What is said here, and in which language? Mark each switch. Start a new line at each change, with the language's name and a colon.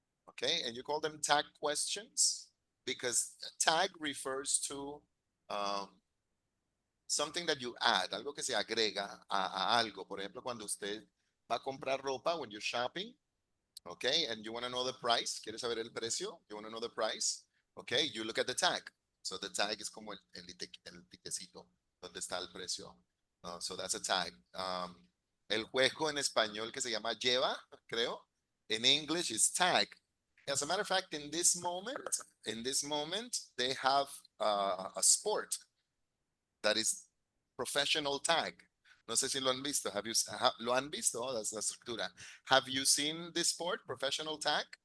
English: Okay, and you call them tag questions because tag refers to something that you add,
Spanish: algo que se agrega a algo. Por ejemplo, cuando usted va a comprar ropa,
English: when you're shopping, okay, and you want to know the price,
Spanish: ¿quieres saber el precio?
English: You want to know the price, okay, you look at the tag. So the tag is
Spanish: como el tiquecito, donde está el precio.
English: So that's a tag.
Spanish: El juego en español que se llama lleva, creo,
English: in English is tag. As a matter of fact, in this moment, they have a sport that is professional tag.
Spanish: No sé si lo han visto. ¿Lo han visto?
English: Oh, that's
Spanish: la estructura.
English: Have you seen this sport, professional tag?